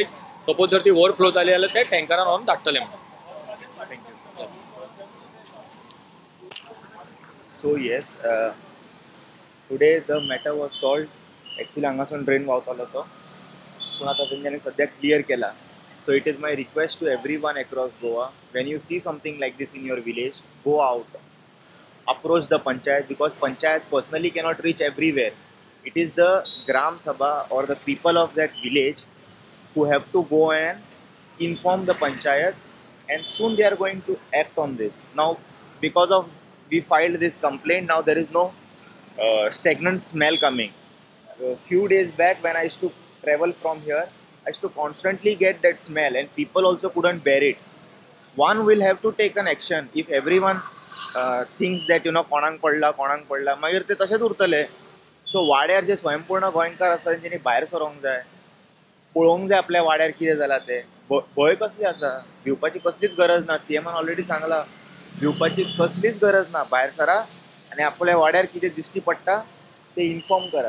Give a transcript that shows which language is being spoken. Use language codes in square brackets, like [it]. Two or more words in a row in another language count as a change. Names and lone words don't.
[kok] सपोज जर ती ओवरफ्लो जाली जाल्यार ते टँकरान व्हरून धाडटले म्हणून. [en] thank you. so yes today the matter was solve. [kok] एक्चुअली हांगासून ड्रेन व्हांवतालो तो पूण आतां तेंच्यांनी सद्या क्लियर केला. [en] so it is my request to everyone across Goa when you see something like this in your village go out approach the panchayat because panchayat personally cannot reach everywhere. It is the gram sabha or the people of that village who have to go and inform the panchayat, and soon they are going to act on this. Now because of we filed this complaint, now there is no stagnant smell coming. A few days back when I used to travel from here, I used to constantly get that smell and people also couldn't bear it. One will have to take an action. If everyone thinks that [kok] कोणाक पडला मागीर ते तशेंच उरतले. सो वाड्यार जे स्वयंपूर्ण गोंयकार आसा तेंच्यांनी भायर सरोंक जाय, पळोवंक जाय आपल्या वाड्यार कितें जालां तें. भंय कसली आसा, भिवपाची कसलीच गरज ना. सीएमान ऑलरेडी सांगला भिवपाची कसलीच गरज ना. भायर सरा आनी आपल्या वाड्यार कितें दिश्टी पडटा ते इन्फॉर्म करा.